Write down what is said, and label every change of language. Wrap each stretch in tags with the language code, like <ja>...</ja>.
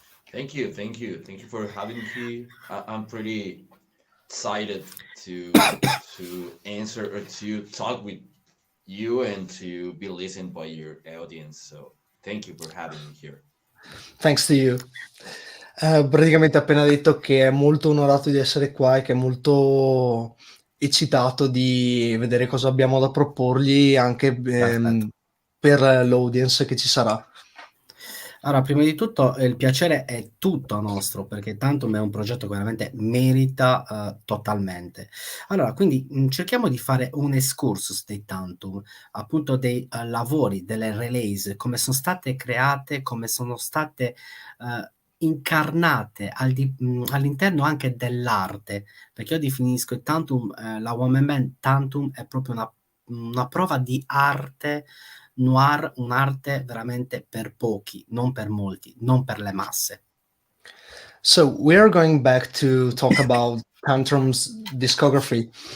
<en>Thank you for having me here. I'm pretty excited to answer or to talk with you and to be listened by your audience. So thank you for having me here. Thanks to you.</en> <it>Praticamente ha appena detto che è molto onorato di essere qua e che è molto eccitato di vedere cosa abbiamo da proporgli anche per l'audience che ci sarà. Allora, prima di tutto il piacere è tutto nostro, perché Tantum è un progetto che veramente merita totalmente. Allora, quindi cerchiamo di fare un excursus dei Tantum, appunto dei lavori, delle release, come sono state create, come sono state incarnate all'interno anche dell'arte, perché io definisco il Tantum, la Woman Band Tantum è proprio una prova di arte noir, un'arte veramente per pochi, non per molti, non per le masse.</it> <en>So we are going back to talk about Tantrum's discography.</en>